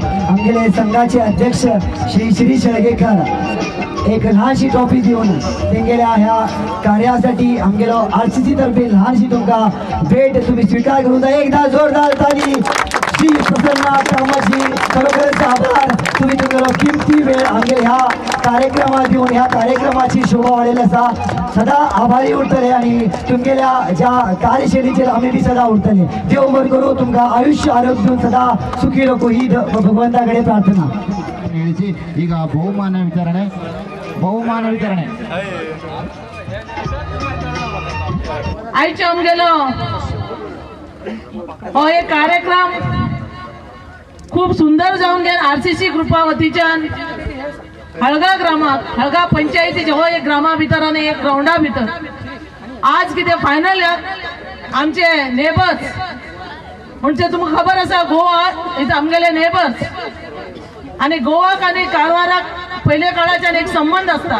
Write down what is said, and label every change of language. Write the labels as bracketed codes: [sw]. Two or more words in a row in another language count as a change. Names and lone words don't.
[kok] आमगेले संघाचे अध्यक्ष श्री शेळगेकर एक लहानशी ट्रॉफी दिवन तेंगेल्या ह्या कार्यासाठी आमगेलो RCC तर्फे लहानशी तुमकां भेट तुम्ही स्वीकार करून द्या. एकदा जोरदार ताली श्री प्रसन्न कामतजी. खरोखरच आभार. तुम्ही तुमगेलो किमती वेळ आमगे ह्या कार्यक्रमात दिवन ह्या कार्यक्रमाची शोभा वाडयली आसा. सदा आभारी उरतले आणि तुमगेल्या ज्या कार्यशैलीचेर आमी बी सदा उरतले. देव बरें करूं तुमकां आयुष्य आरोग्य दिवन सदा सुखी रखो ही भगवंता कडेन प्रार्थना. [kn] ಈಗ ಬಹುಮಾನ ವಿತರಣೆ [kok] आयचे आमगेलो हो एक कार्यक्रम खूप सुंदर जाऊन गेला. RCC ग्रुपा वतीच्यान हळगा ग्रामात हळगा पंचायतीचे हो एक ग्रामा भितर आणि एक ग्राउंडा भितर आज किती फायनल आमचे नेबर्स म्हणजे तुमका खबर आसा गोवा इथं आमगेले नेबर्स आणि गोवाक आणि कारवाराक पहिले काळाच्यान एक संबंध असता.